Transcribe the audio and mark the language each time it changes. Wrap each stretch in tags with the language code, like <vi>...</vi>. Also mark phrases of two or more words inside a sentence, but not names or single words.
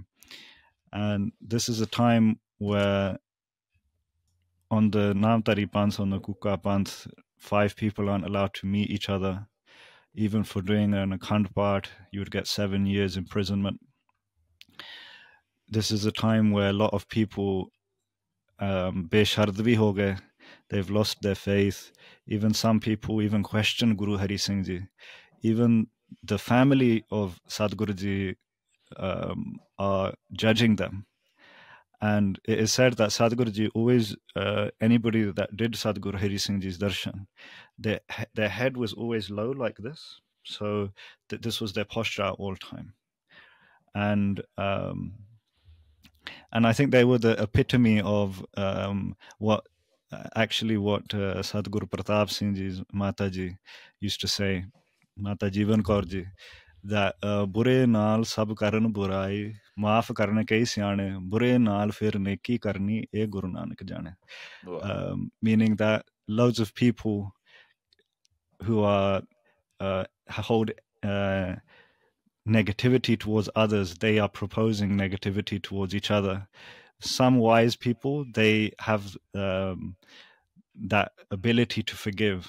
<en>And this is a time where on the Namtari Panth, on the Kuka Panth, 5 people aren't allowed to meet each other. Even for doing an Akhand part, you would get 7 years imprisonment. This is a time where a lot of people</en> <hi>बेश्रद्ध भी हो गए.</hi> <en>They've lost their faith. Even some people even question Guru Hari Singh Ji. Even the family of Sadhguru Ji are judging them. And it is said that Sadhguru Ji always, anybody that did Sadhguru Hari Singh Ji's darshan, their head was always low like this. So this was their posture at all time. And I think they were the epitome of what Sadhguru Pratap Singh Ji's Mataji used to say, Mata Jivan Kaur Ji, that</en> <pa>ਬੁਰੇ ਨਾਲ ਸਭ ਕਰਨ ਬੁਰਾਈ, ਮਾਫ਼ ਕਰਨੇ ਕਈ ਸਿਆਣੇ, ਬੁਰੇ ਨਾਲ ਫਿਰ ਨੇਕੀ ਕਰਨੀ, ਏ ਗੁਰੂ ਨਾਨਕ ਜਾਣੇ.</pa> <en>Meaning that loads of people who are hold negativity towards others, they are proposing negativity towards each other. Some wise people, they have that ability to forgive.</en>